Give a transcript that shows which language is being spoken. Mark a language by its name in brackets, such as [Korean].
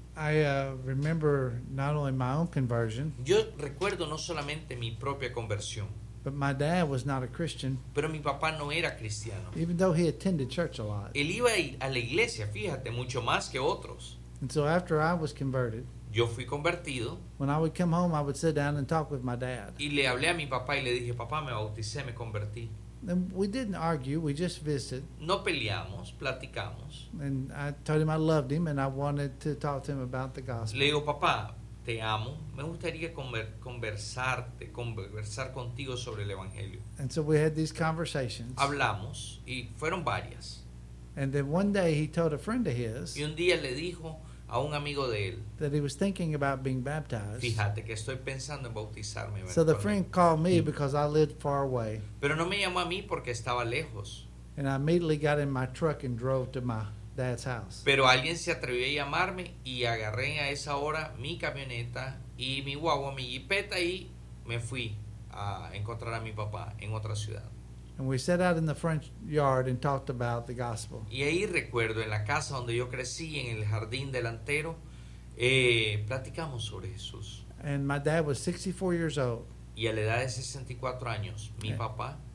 [English] I remember not only my own conversion. [Spanish] Yo recuerdo no solamente mi propia conversión. [English] But my dad was not a Christian. [Spanish] Pero mi papá no era cristiano. [English] Even though he attended church a lot. [Spanish] Él iba a la iglesia, fíjate, mucho más que otros. [English] And so after I was converted. [Spanish] Yo fui convertido. [English] When I would come home, I would sit down and talk with my dad. [Spanish] Y le hablé a mi papá y le dije, papá, me bauticé, me convertí. [English] And we didn't argue, we just visited. [Spanish] No peleamos, platicamos. [English] And I told him I loved him and I wanted to talk to him about the gospel. [Spanish] Le digo, papá, te amo, me gustaría conversar contigo sobre el evangelio. [English] And so we had these conversations. [Spanish] Hablamos y fueron varias. [English] And then one day he told a friend of his. [Spanish] Y un día le dijo a un amigo de él. [English] That he was thinking about being baptized. [Spanish] Fíjate que estoy pensando en bautizarme. [English] So the friend called me because I lived far away. [Spanish] Pero no me llamó a mí porque estaba lejos. [English] And I immediately got in my truck and drove to my dad's house. [Spanish] Pero alguien se atrevió a llamarme y agarré a esa hora mi camioneta y mi guagua, mi jipeta y me fui a encontrar a mi papá en otra ciudad. [English] And we sat out in the front yard and talked about the gospel. [Spanish] Y ahí recuerdo en la casa donde yo crecí, en el jardín delantero, platicamos sobre Jesús. [English] And my dad was 64 years old. [Spanish] Y a la edad de 64 años, mi papá.